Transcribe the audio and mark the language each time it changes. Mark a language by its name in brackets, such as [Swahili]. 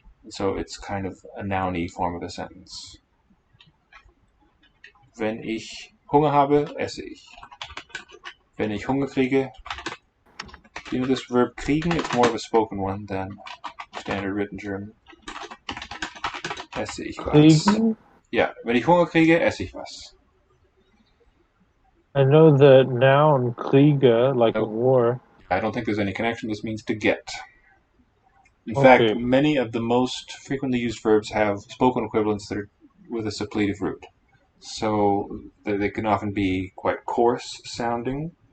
[English] So it's kind of a nouny form of a sentence. [German] Wenn ich Hunger habe, esse ich. Wenn ich Hunger kriege... [English] You know this verb kriegen? It's more of a spoken one than standard written German. [German] Esse ich was. Kriegen? [English] Yeah, [German] wenn ich Hunger kriege, esse ich was. [English] I know the noun Kriege, like a war. I don't think there's any connection. This means to get. In fact, many of the most frequently used verbs have spoken equivalents that are with a suppletive root. So they can often be quite coarse sounding.